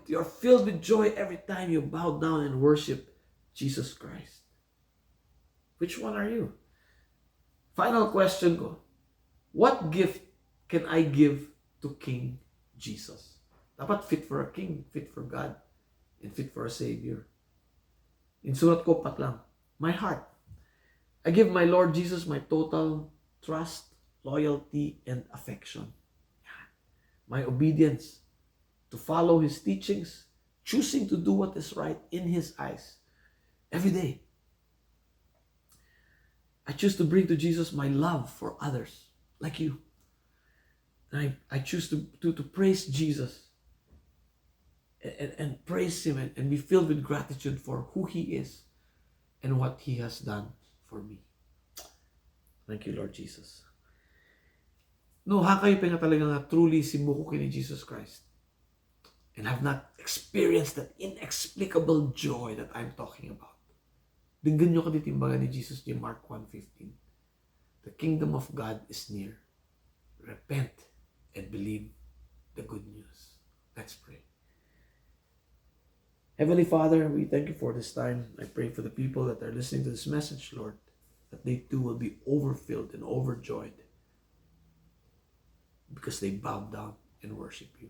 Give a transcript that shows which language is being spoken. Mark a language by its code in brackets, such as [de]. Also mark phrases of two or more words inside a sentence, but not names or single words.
[en] You are filled with joy every time you bow down and worship Jesus Christ. Which one are you? Final question ko. What gift can I give to King Jesus? Dapat fit for a king, fit for God, and fit for a Savior. [ilo] Insulat ko pat lang. [en] My heart. I give my Lord Jesus my total trust, loyalty, and affection. My obedience to follow His teachings, choosing to do what is right in His eyes every day. I choose to bring to Jesus my love for others, like you. And I choose to praise Jesus and praise Him and be filled with gratitude for who He is and what He has done for me. Thank you, Lord Jesus. No, [ilo] kayo pa nga talaga nga [en] truly simuko kini Jesus Christ and have not experienced that inexplicable joy that I'm talking about. [ilo] Dinggan nyo kaditimbagan ni Jesus in Mark 1:15. [en] The kingdom of God is near. Repent and believe the good news. Let's pray. Heavenly Father, we thank you for this time. I pray for the people that are listening to this message, Lord, that they too will be overfilled and overjoyed because they bowed down and worship you.